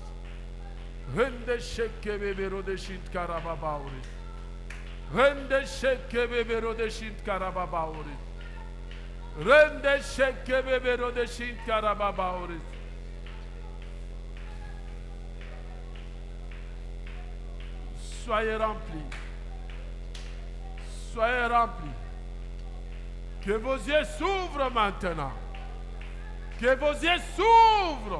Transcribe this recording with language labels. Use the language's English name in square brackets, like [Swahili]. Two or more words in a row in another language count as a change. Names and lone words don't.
[French] Rende sheke bebe rode shitara baba oris. Rende sheke bebe rode shitara baba oris. Rende sheke bebe rode shitara baba oris. Soyez remplis. Soyez remplis. Que vos yeux s'ouvrent maintenant. Que vos yeux s'ouvrent.